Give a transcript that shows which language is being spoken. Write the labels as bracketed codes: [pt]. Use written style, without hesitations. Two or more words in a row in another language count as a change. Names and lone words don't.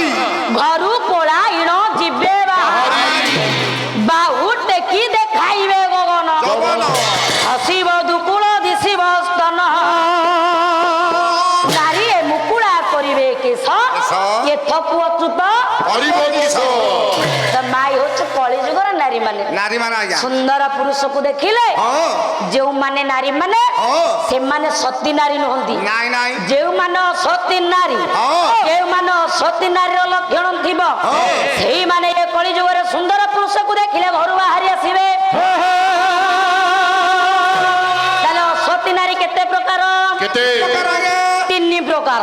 [or] ଘରୁ ପଳାଇଣ ଯିବେ ବାହାରି ବାହୁ ଟେକି ଦେଖାଇବେ ଗଗନ ହସିବ ଦୁକୁଳ ଦିଶିବ ସ୍ତନ ନାରୀ ମୁକୁଳା କରିବେ କେଶ ଏଥକୁ ଅଚ୍ୟୁତ ମାଇ ହଉଛି କଳି ଯୁଗର ନାରୀ ମାନେ ନାରୀ ମାନେ ଆଜ୍ଞା ସୁନ୍ଦର ପୁରୁଷକୁ ଦେଖିଲେ ଯେଉଁମାନେ ନାରୀ ମାନେ ସେମାନେ ସତୀ ନାରୀ ନୁହନ୍ତି ନାହିଁ ନାହିଁ ଯେଉଁମାନେ ସତୀ ନାରୀ ଯେଉଁମାନେ ସତୀ ନାରୀର ଲକ୍ଷଣ ଥିବ ସେଇମାନେ ଏ କଳି ଯୁଗରେ ସୁନ୍ଦର ପୁରୁଷକୁ ଦେଖିଲେ ଘରୁ ବାହାରି ଆସିବେ ତାହେଲେ ସତୀ ନାରୀ କେତେ ପ୍ରକାର ତିନି ପ୍ରକାର